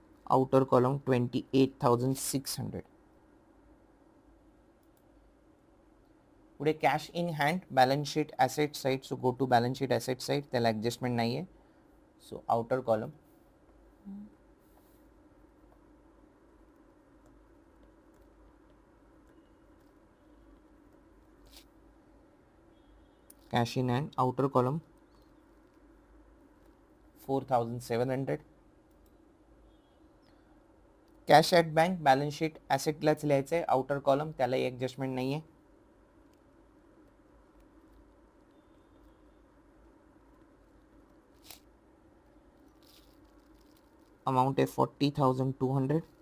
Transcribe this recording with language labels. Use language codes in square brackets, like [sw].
[en] Outer column 28,600. [mr] पुढे cash in hand, balance sheet asset side. [en] so go to balance sheet asset side, [mr] त्याला adjustment नाही आहे. [en] So outer column cash in hand, outer column 4,700. [mr] Cash at bank, balance sheet ॲसेटलाच लिहायचं आहे, outer column त्यालाही adjustment नाही आहे. Amount आहे 40,200.